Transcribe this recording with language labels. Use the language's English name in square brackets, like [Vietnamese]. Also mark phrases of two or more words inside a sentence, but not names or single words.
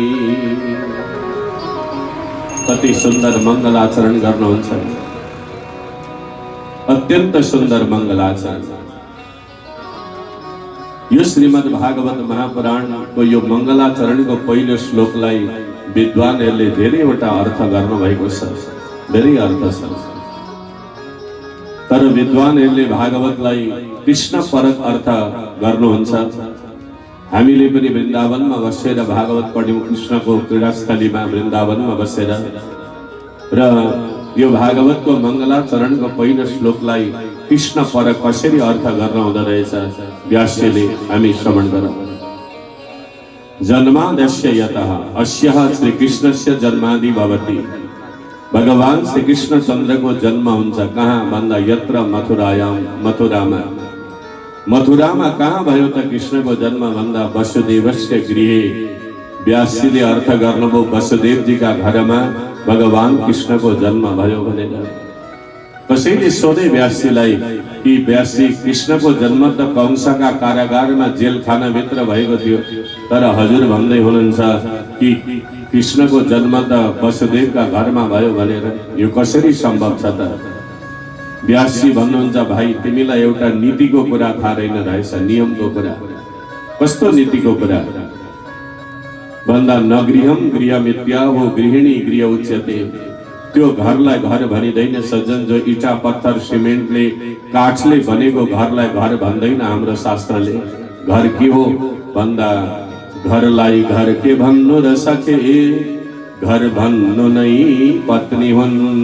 [Nepali] कति सुंदर मंगलाचरण गर्नुहुन्छ, अत्यंत सुंदर मंगलाचरण। यो श्रीमद् भागवत महापुराण को यो मंगलाचरण को पहिलो श्लोकलाई विद्वानहरूले धेरैवटा अर्थ गर्नुभएको छ, धेरै अर्थ छ। तर विद्वानहरूले भागवतलाई कृष्ण परक अर्थ गर्नुहुन्छ। हामीले पनि वृन्दावनमा बसेर भागवत पढ्यौं, कृष्णको क्रीडास्थलीमा वृन्दावनमा बसेर। र यो भागवतको मङ्गलाचरणको पहिलो श्लोकलाई कृष्ण परक कसरी अर्थ गर्न हुँदो रहेछ व्यासजीले हामी श्रवण गरौँ। [Sanskrit] जन्मादस्य यतः अस्यः श्रीकृष्णस्य जन्मादि भवति। [Nepali] भगवान श्री कृष्ण चन्द्रको जन्म हुन्छ कहाँ भन्दा [Sanskrit] यत्र मथुरायाम, [Nepali] मथुरामा। मथुरामा कहाँ भयो त कृष्णको जन्म भन्दा [Sanskrit] वसुदेवस्य गृहे। [Nepali] व्यासजीले अर्थ गर्नुभयो वसुदेवजीका घरमा भगवान कृष्णको जन्म भयो भनेर। कसैले सोधे व्यासजीलाई कि व्यासजी कृष्णको जन्म त कंसका कारागारमा जेलखानाभित्र भएको थियो, तर हजुर भन्दै हुनुहुन्छ कि कृष्णको जन्म त वसुदेवका घरमा भयो भनेर, यो कसरी सम्भव छ त? व्यासजी भन्नुहुन्छ भाइ तिमीलाई एउटा नीतिको कुरा थाहा रहेन रहेछ, नियमको कुरा। कस्तो नीतिको कुरा भन्दा [Sanskrit] न गृहम गृहमित्याहो गृहिणी गृह उच्यते। [Nepali] त्यो घरलाई घर भनिदैन सज्जन, जो इटा पत्थर सिमेन्टले काठले बनेको घरलाई घर भन्दैन हाम्रो शास्त्रले। घर के हो भन्दा घरलाई घर के भन्नु र सके, घर भन्नु नै पत्नी हुन्।